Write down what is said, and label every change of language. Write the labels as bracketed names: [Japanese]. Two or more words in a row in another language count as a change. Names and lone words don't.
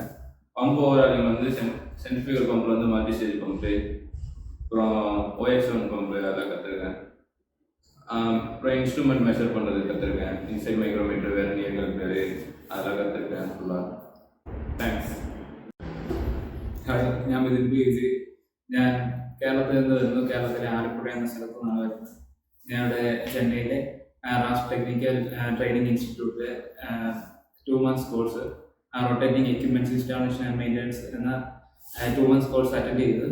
[English] pump overhauling [Tamil] வந்து [English] centrifugal pump [Tamil] வந்து [English] multi stage pump, [Tamil] அப்புறம் OX1 பம்பு அதெல்லாம் கற்றுருக்கேன். அப்புறம் [English] instrument measure [Tamil] பண்ணுறது கற்றுருக்கேன். [English] inside micrometer, vernier calculator [Tamil] அதெல்லாம் கற்றுருக்கேன் ஃபுல்லாக. தேங்க்ஸ். [Malayalam] ഹായ്, ഞാൻ മിഥുൻ PG. ഞാൻ കേരളത്തിൽ നിന്ന് വരുന്നു. കേരളത്തിലെ ആലപ്പുഴ എന്ന സ്ഥലത്ത് നിന്നാണ് വരുന്നത്. ഞാനിവിടെ ചെന്നൈയിലെ റാസ് ടെക്നിക്കൽ ട്രെയിനിങ് ഇൻസ്റ്റിറ്റ്യൂട്ടിലെ 2 months കോഴ്സ് [English] rotating equipments installation and maintenance [Malayalam] എന്ന 2 months കോഴ്സ് അറ്റൻഡ് ചെയ്തത്.